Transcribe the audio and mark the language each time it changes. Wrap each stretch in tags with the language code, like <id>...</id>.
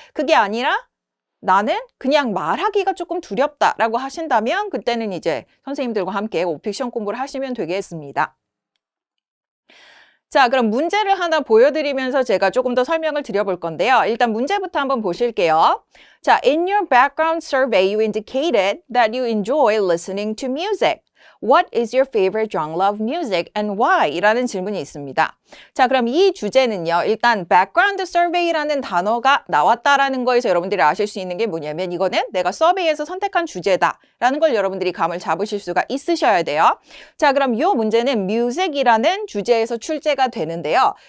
<ko>그게 아니라 나는 그냥 말하기가 조금 두렵다라고 하신다면 그때는 이제 선생님들과 함께 오픽 시험 공부를 하시면 되겠습니다. 자, 그럼 문제를 하나 보여드리면서 제가 조금 더 설명을 드려볼 건데요. 일단 문제부터 한번 보실게요.</ko> <en>자, in your background survey, you indicated that you enjoy listening to music. What is your favorite genre of music and why?</en> <ko>이라는 질문이 있습니다. 자, 그럼 이 주제는요. 일단 background survey라는 단어가 나왔다라는 거에서 여러분들이 아실 수 있는 게 뭐냐면 이거는 내가 서베이에서 선택한 주제다라는 걸 여러분들이 감을 잡으실 수가 있으셔야 돼요. 자, 그럼 이 문제는 music이라는 주제에서 출제가 되는데요.</ko>